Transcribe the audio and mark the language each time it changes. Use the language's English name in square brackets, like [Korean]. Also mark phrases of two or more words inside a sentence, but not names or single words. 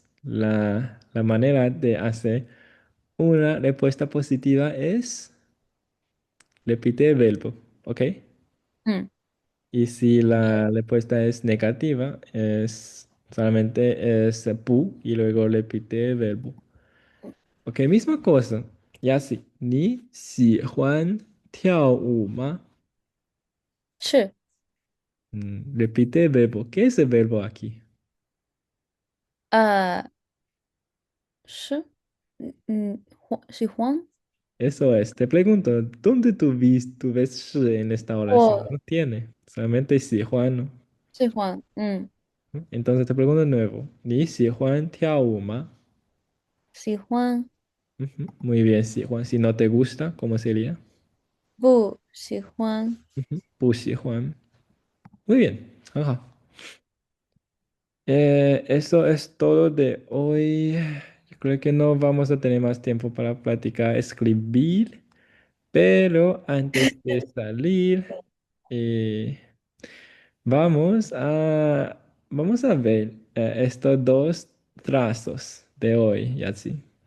[Spanish] La manera de hacer una respuesta positiva es repite el verbo. ¿Ok? 嗯 Y si la respuesta es negativa, solamente es pu y luego repite el verbo. Ok, misma cosa. Ya sí. [Chinese] 你喜欢跳舞吗? 是， [Spanish] Repite el verbo. ¿Qué es el verbo aquí? [Chinese] 是，喜欢， [Spanish] Eso es. Te pregunto, ¿dónde tú ves 是 en esta oración? [Chinese] 我 [Spanish] No tiene. Solamente 喜欢, ¿no? [Chinese] 喜欢，嗯， [Spanish] Entonces te pregunto de nuevo. [Chinese] 你喜欢跳舞吗? 喜欢， [Spanish] Ujú, muy bien, [Chinese] 喜欢. [Spanish] Si no te gusta, ¿cómo sería? [Chinese] 不喜欢。 Ujú. 不喜欢. [Spanish] Muy bien. Ajá. Eso es todo de hoy. Yo creo que no vamos a tener más tiempo para platicar, escribir, pero antes de salir, eh, vamos a, vamos a ver estos dos trazos de hoy, Yatsi.